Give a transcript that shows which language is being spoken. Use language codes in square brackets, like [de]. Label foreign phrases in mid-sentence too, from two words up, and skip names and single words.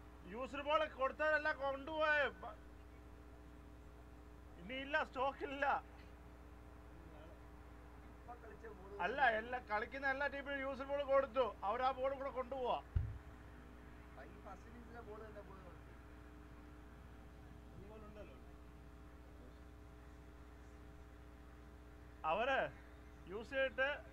[kn] ಯೂಸರ್ ಬಾಲ್ ಕೊಡ್ತಾರಲ್ಲ ಕೊಂಡು ಇನ್ನು ಇಲ್ಲ ಸ್ಟಾಕ್ ಇಲ್ಲ [ml] അല്ല എല്ലാ കളിക്കുന്ന എല്ലാ ടീമിനും യൂസർ ബോൾ കൊടുത്തു അവർ ആ ബോൾ കൂടെ കൊണ്ടുപോവാ അവര് യൂസ് ചെയ്തിട്ട്